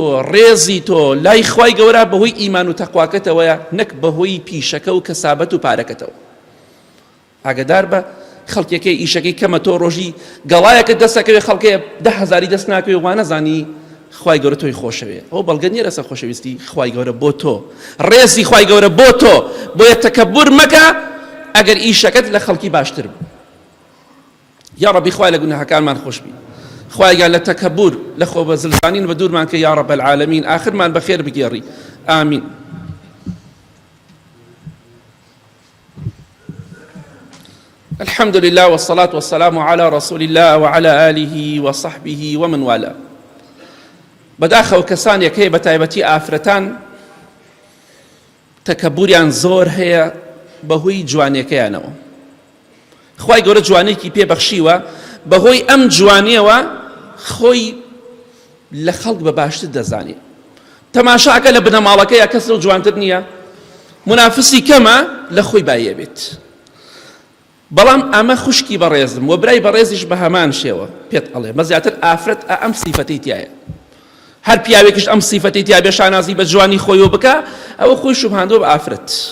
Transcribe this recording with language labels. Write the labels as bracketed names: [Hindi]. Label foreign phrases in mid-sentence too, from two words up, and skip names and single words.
[Central Kurdish] ڕێزی تۆ لای خوای گەورە بەهۆی ئیمان و تەقواکەتەوەیە نەک بەهۆی پیشەکە و کەسابەت و پارەکەتەوە ئاگادار بە خەڵکێکی ئیشەکەی کەمە تۆ ڕۆژی گەڵایەکە دەستەکەوێ خەڵکەیە 10,000 دەست ناکەوێ وانەزانی خوای گەورە تۆی خۆشەوێ ئەو بەڵگە نیە لەسەر خۆشەویستی خوای گەورە بۆ تۆ ڕێزی خوای گەورە بۆ تۆ بۆیە تەکەبور مەکە ئەگەر ئیشەکەت لە خەڵکی باشتر بوو یا ڕەبی خوای لە گوناهەکانمان خۆش بی خوایگە لە تەکەبور لە خۆ بە زلزانین بە دوورمان کە [Arabic] یا ڕەب العالەمین [Central Kurdish] ئاخرمان بەخێر بگێڕی ئامین [Arabic] الحمد لله والصلاة والسلام على رسول الله وعلى آله وصحبه ومن والاه [Central Kurdish] بداخل كسان يكي بتايبتي آفرتان تكبوريان زور هي بهوي جوانيكيانو خواي گەورە جوانێکی پێ بەخشیوە بەهۆی ئەم جوانیەوە خۆی لە خەڵک بە باشتر دەزانێ تەماشاکە لە بنەماڵەکەیە کەس لەو جوانتر نییە منافسی کەمە لە خۆی بایە بێت بەڵام ئەمە خوشکی بەڕێزم و برای بەڕێزیش بە هەمان شێوە پێت ئەڵێ بە زیاتر ئافرەت ئەم سیفەتەی تایە هەر پیاوێکیش ئەم سیفەتەی تیا بێ شانازی بە جوانی خۆیەوە بکە ئەوە خۆی شوبهاندۆ بە ئافرەت